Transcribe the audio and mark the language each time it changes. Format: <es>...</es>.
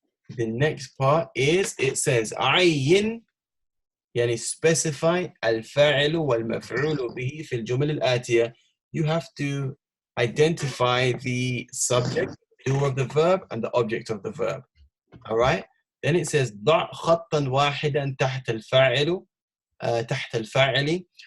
<en>The next part is, it says</en> <ar>عين يعني specify الفاعل والمفعول به في الجمل الآتية.</ar> <en>You have to identify the subject, doer of the verb, and the object of the verb. All right? Then it says</en> <ar>ضع خطا واحدا تحت الفاعل تحت الفاعل.</ar>